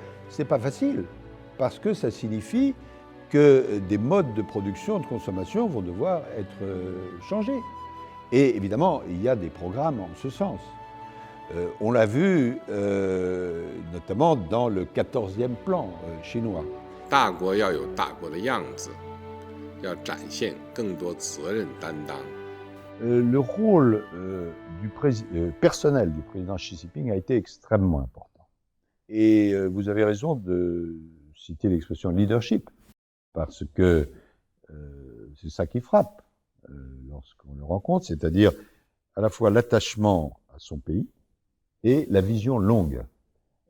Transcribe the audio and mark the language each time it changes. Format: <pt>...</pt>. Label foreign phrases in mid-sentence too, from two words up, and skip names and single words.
<fr>C'est pas facile parce que ça signifie que des modes de production, de consommation vont devoir être changés. Et évidemment, il y a des programmes en ce sens. On l'a vu notamment dans le 14e plan chinois.</fr> <zh>大国要有大国的样子，要展现更多责任担当。</zh> <fr>Le rôle personnel du président Xi Jinping a été extrêmement important. Et vous avez raison de citer l'expression leadership, parce que c'est ça qui frappe lorsqu'on le rencontre, c'est-à-dire à la fois l'attachement à son pays et la vision longue.</fr>